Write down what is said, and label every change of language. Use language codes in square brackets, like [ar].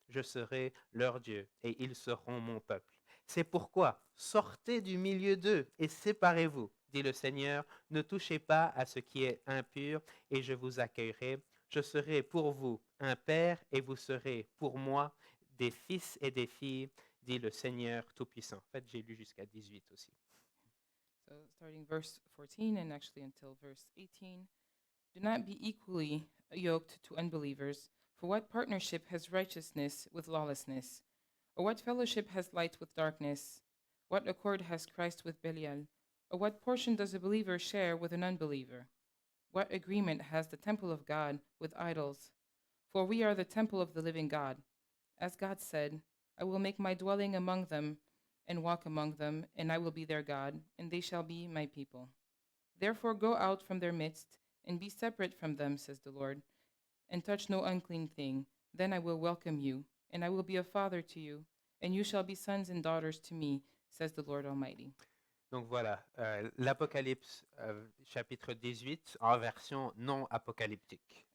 [fr] Je serai leur Dieu et ils seront mon peuple. C'est pourquoi sortez du milieu d'eux et séparez-vous, dit le Seigneur. Ne touchez pas à ce qui est impur et je vous accueillerai. Je serai pour vous un père et vous serez pour moi des fils et des filles, dit le Seigneur Tout-Puissant. En fait, j'ai lu jusqu'à 18 aussi. [en] So starting verse 14 and actually until verse 18. Do not be equally yoked to unbelievers, for what partnership has righteousness with lawlessness? Or what fellowship has light with darkness? What accord has Christ with Belial? Or what portion does a believer share with an unbeliever? What agreement has the temple of God with idols? For we are the temple of the living God. As God said, I will make my dwelling among them and walk among them, and I will be their God, and they shall be my people. Therefore go out from their midst, and be separate from them, says the Lord, and touch no unclean thing. Then I will welcome you, and I will be a father to you, and you shall be sons and daughters to me, says the Lord Almighty. [fr] Donc voilà, l'Apocalypse chapitre 18 en version non apocalyptique.